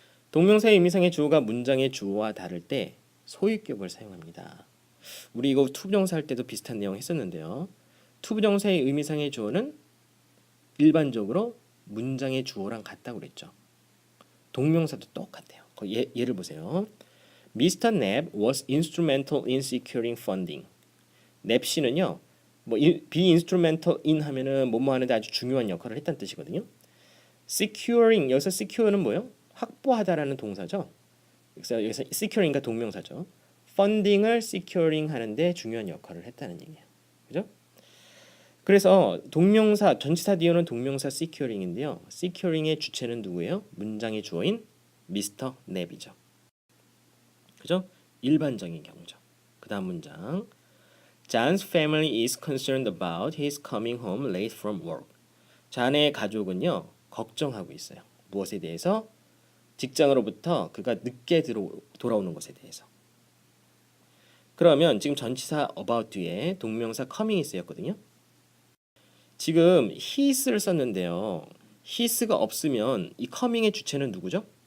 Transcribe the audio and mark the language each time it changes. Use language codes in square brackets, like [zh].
[ko] 동명사의 의미상의 주어가 문장의 주어와 다를 때 소유격을 사용합니다. 우리 이거 투부정사 할 때도 비슷한 내용 했었는데요. 투부정사의 의미상의 주어는 일반적으로 문장의 주어랑 같다고 그랬죠. 동명사도 똑같아요. 예를 보세요. Mr. [en] Knapp was instrumental in securing funding. [ko] 넵 씨는요, [en] be instrumental in [ko] 하면은 뭐뭐 하는데 아주 중요한 역할을 했다는 뜻이거든요. securing 여기서 secure는 뭐예요? 확보하다라는 동사죠. 그래서 여기서 securing과 동명사죠. funding을 securing 하는데 중요한 역할을 했다는 얘기예요. 그죠? 그래서 동명사 전치사 뒤에는 동명사 securing인데요. securing의 주체는 누구예요? 문장의 주어인 미스터 넵이죠. 그죠? 일반적인 경우죠. 그다음 문장. [en] John's family is concerned about his coming home late from work. [ko] 잔의 가족은요 걱정하고 있어요. 무엇에 대해서? 직장으로부터 그가 늦게 돌아오는 것에 대해서. 그러면 지금 전치사 about 뒤에 동명사 coming이 쓰였거든요. 지금 his를 썼는데요. his가 없으면 이 coming의 주체는 누구죠?